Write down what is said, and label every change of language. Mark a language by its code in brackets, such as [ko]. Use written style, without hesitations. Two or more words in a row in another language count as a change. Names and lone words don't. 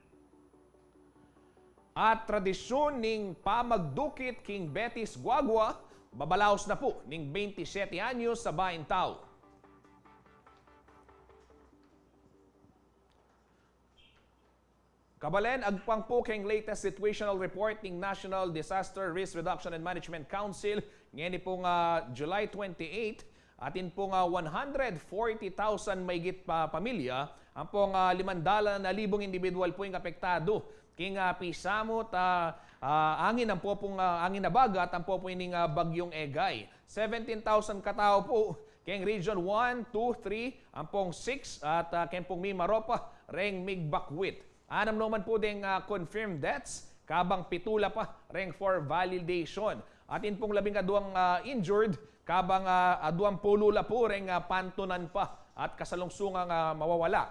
[pam] At tradisyon ning pamagdukit king Betis Guagua, babalaos na po ning 27 anyos sa Bain Tao. Kabalen, agpang po keng [en] latest situational report [pam] ng National Disaster Risk Reduction and Management Council ngayon pong July 28, atin pong 140,000 maygit pa pamilya, ang pong 500,000 individual po yung apektado king pisamot angin ang po pong angin na bagat ang po yung bagyong Egay. 17,000 katao po keng Region 1, 2, 3, ang pong 6 at keng pong Mimaropa, reng Migbakwit. Anam naman po ding [en] confirmed deaths, [pam] kabang pitula pa reng [en] for validation. [pam] Atin pong 12 injured, kabang 20 po reng pantunan pa at kasalungsungang mawawala.